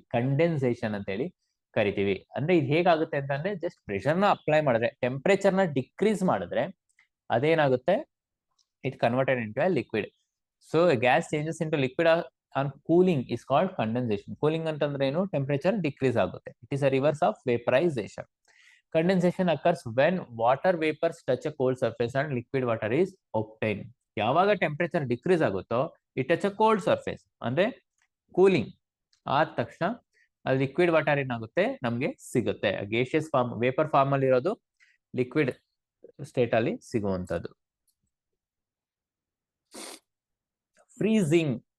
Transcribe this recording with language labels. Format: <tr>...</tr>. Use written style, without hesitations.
<kn>Condensation ಅಂತ ಹೇಳಿ ಕರಿತೀವಿ. ಅಂದ್ರೆ ಇದು ಹೇಗಾಗುತ್ತೆ ಅಂತಂದ್ರೆ ಜಸ್ಟ್ ಪ್ರೆಷರ್ ನ ಅಪ್ಲೈ ಮಾಡಿದ್ರೆ, ಟೆಂಪರೇಚರ್ ನ ಡಿಕ್ರೀಸ್ ಮಾಡಿದ್ರೆ ಅದೇನಾಗುತ್ತೆ?</kn> <en>It converted into a liquid. So gas changes into liquid on cooling is called condensation.</en> <kn>Cooling ಅಂತಂದ್ರೆ ಏನು? ಟೆಂಪರೇಚರ್ ಡಿಕ್ರೀಸ್ ಆಗುತ್ತೆ.</kn> <en>It is a reverse of vaporisation. Condensation occurs when water vapors touch a cold surface and liquid water is obtained.</en> <kn>ಯಾವಾಗ temperature decrease ಆಗುತ್ತೋ</kn> <en>it touch a cold surface</en> <kn>ಅಂದ್ರೆ cooling ಆದ ತಕ್ಷಣ ಅದು liquid water ಏನಾಗುತ್ತೆ? ನಮ್ಗೆ ಸಿಗುತ್ತೆ. ಗೇಷಿಯಸ್ ಫಾರ್ಮ್, ವೇಪರ್ ಫಾರ್ಮ್ ಅಲ್ಲಿ ಇರೋದು ಲಿಕ್ವಿಡ್ ಸ್ಟೇಟ್ ಅಲ್ಲಿ ಸಿಗುವಂತದ್ದು. ಫ್ರೀಸಿಂಗ್</kn>